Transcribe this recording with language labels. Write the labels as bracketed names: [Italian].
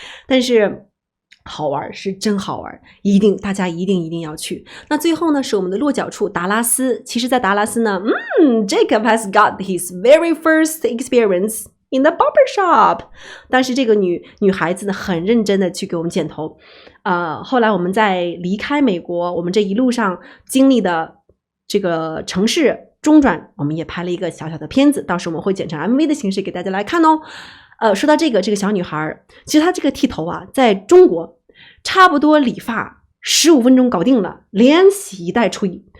[Chinese] 但是好玩，是真好玩，大家一定要去。那最后呢是我们的落脚处达拉斯。其实在达拉斯呢 [English] Jacob has got his very first experience in the barber shop。 [Chinese] 当时这个女孩子呢很认真的去给我们剪头。后来我们在离开美国，我们这一路上经历的这个城市中转，我们也拍了一个小小的片子，到时候我们会剪成 MV 的形式给大家来看哦。说到这个小女孩，其实她这个剃头啊，在中国差不多理发15分钟搞定了，连洗带吹。